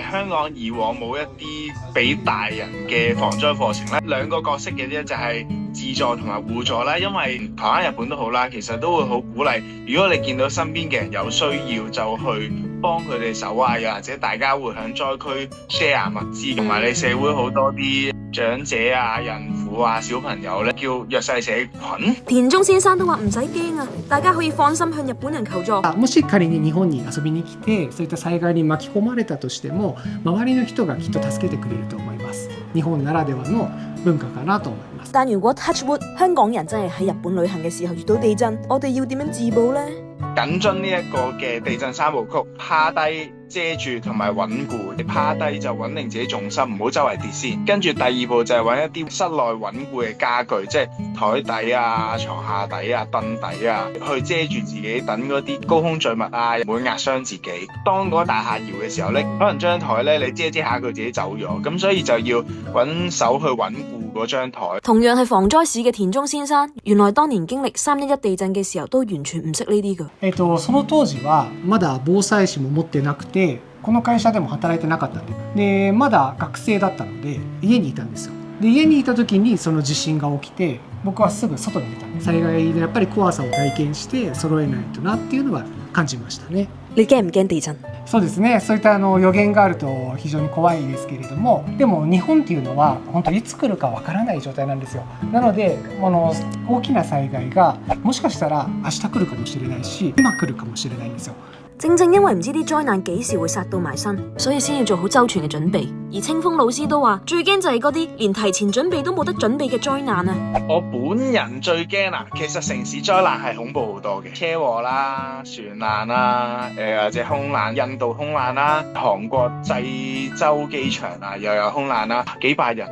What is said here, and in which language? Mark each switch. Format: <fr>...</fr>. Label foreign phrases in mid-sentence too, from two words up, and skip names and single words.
<yue>香港以往冇一啲俾大人嘅防災課程咧，兩個角色嘅啫，就係自助同埋互助啦。因為台灣、日本都好啦，其實都會好鼓勵，如果你見到身邊嘅人有需要，就去幫佢哋手啊，又或者大家會喺災區 share 物資，同埋你社會好多啲長者啊、孕婦啊、小朋友咧，叫弱勢社群。田中先生都話唔使驚啊，大家可以放心向日本人求助。</yue> <ja>もし仮に日本に遊びに来てそういった災害に巻き込まれたとしても周りの人がきっと助けてくれると思います。日本ならではの文化かなと思います。</ja> <yue>但如果</yue> <en>touch wood</en> <yue>香港人真係喺日本旅行嘅時候遇到地震，我哋要點樣自保呢？緊遵呢一個嘅地震三部曲：趴低、遮住同埋穩固。趴低就穩定自己重心，唔好周圍跌先。跟住第二步就係揾一啲室內穩固嘅家具，即係台底啊、床下底啊、凳底啊，去遮住自己，等嗰啲高空墜物啊唔會壓傷自己。當嗰個大廈搖嘅時候咧，可能張台咧你遮下佢自己走咗，咁所以就要揾手去穩固嗰張台。同樣係防災士嘅田中先生，原來當年經歷311地震嘅時候都完全唔識呢啲㗎。</yue> <ja>その当時はまだ防災士も持ってなくて、この会社でも働いてなかったんで、まだ学生だったので家にいたんですよ。で家にいた時にその地震が起きて、僕はすぐ外に出たんで、災害のやっぱり怖さを体験して揃えないとなっていうのは感じましたね。</ja> <yue>你驚唔驚地震？</yue> <ja>そうですね、そういった予言があると非常に怖いですけれども、でも日本っていうのは本当にいつ来るかわからない状態なんですよ。なので大きな災害がもしかしたら明日来るかもしれないし、今來るかもしれないんですよ。</ja> <yue>正正因為唔知啲災難幾時會殺到埋身，所以先要做好周全嘅準備。而清風老師都話，最驚就係嗰啲連提前準備都冇得準備嘅災難啊！我本人最驚啊，其實城市災難係恐怖好多嘅，車禍啦、船難啦、或者空難，印度空難啦，韓國濟州機場啊又有空難啦，幾百人。</yue>